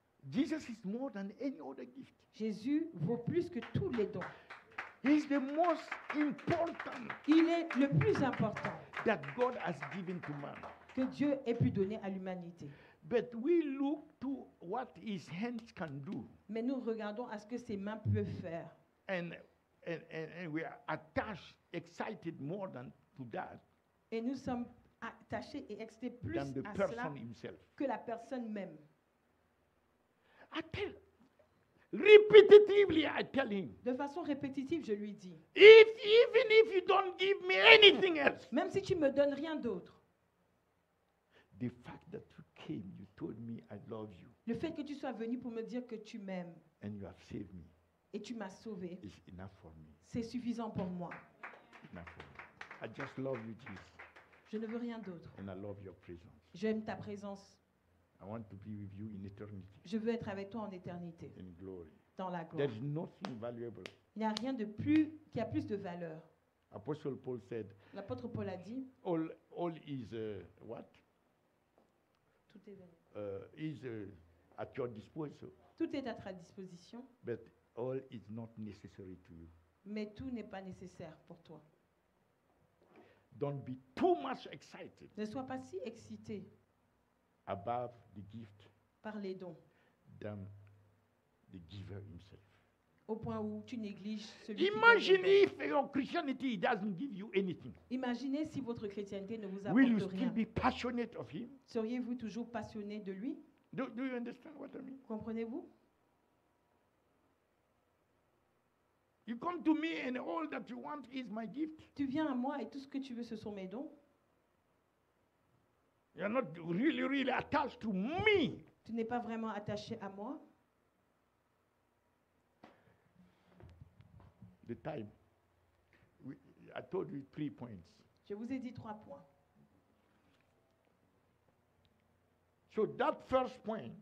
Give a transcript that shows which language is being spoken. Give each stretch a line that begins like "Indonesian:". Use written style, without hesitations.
English: Jesus is more than any other gift.
French: Jésus vaut plus que tous les dons.
English: He's the most important
French: Il est le plus important
English: that God has given to man.
French: que Dieu ait pu donner à l'humanité.
English: But we look to what his hands can do.
French: Mais nous regardons à ce que ses mains peuvent faire.
English: And we are attached, excited more than to that
French: Et nous sommes attachés et excités plus
English: than the
French: à cela
English: person himself.
French: que la personne même.
English: Repetitively, I tell him,
French: De façon répétitive, je lui dis,
English: even if you don't give me anything else,
French: même si tu me donnes rien d'autre,
English: the fact that you came, you told me I love you,
French: le fait que tu sois venu pour me dire que tu m'aimes
English: and you have saved me
French: et tu m'as sauvé,
English: is enough for me.
French: c'est suffisant pour moi.
English: Enough for me. I just love you, Jesus,
French: Je ne veux rien d'autre.
English: and I love your presence.
French: J'aime ta présence.
English: I want to be with you in eternity,
French: Je veux être avec toi en éternité,
English: in glory.
French: dans la
English: There
French: gloire.
English: is nothing valuable.
French: Il n'y a rien de plus qui a plus de valeur.
English: Apostle Paul said,
French: L'apôtre Paul a dit,
English: all is what?
French: tout est,
English: Is at your disposal,
French: tout est à ta disposition,
English: but all is not necessary to you.
French: mais tout n'est pas nécessaire pour toi.
English: Don't be too much excited
French: Ne sois pas si excité
English: above the gift
French: par les dons,
English: than the giver himself.
French: au point où tu négliges celui qui donne
English: Imagine
French: les dons.
English: if your Christianity doesn't give you anything.
French: Imaginez si votre chrétienté ne vous
English: Will you
French: apporte
English: still
French: rien.
English: be passionate of him?
French: Seriez-vous toujours passionné de lui?
English: Do you understand what I mean?
French: Comprenez-vous?
English: You come to me and all that you want is my gift.
French: Tu viens à moi et tout ce que tu veux, ce sont mes dons.
English: You're not really attached to me.
French: Tu n'es pas vraiment attaché à moi.
English: The time. I told you 3 points.
French: Je vous ai dit 3 points.
English: So that first point,